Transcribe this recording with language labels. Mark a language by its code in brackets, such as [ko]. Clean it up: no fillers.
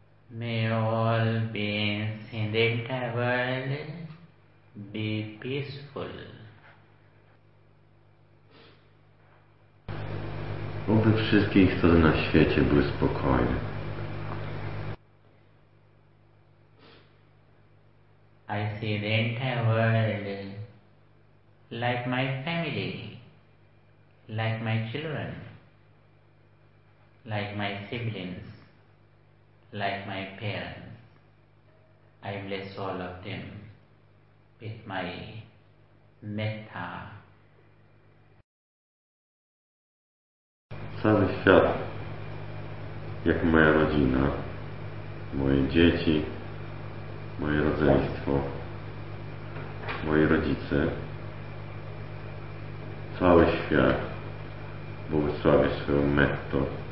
[en] May all beings in the entire world be peaceful. [pl] Oby wszystkie istoty na świecie były spokojne. [en] I see the entire world like my family, like my children, like my siblings. Like my parents, I bless all of them with my metta. [pl] Cały świat, jak moja rodzina, moje dzieci, moje rodzeństwo, moi rodzice, cały świat błogosławi swoją metto.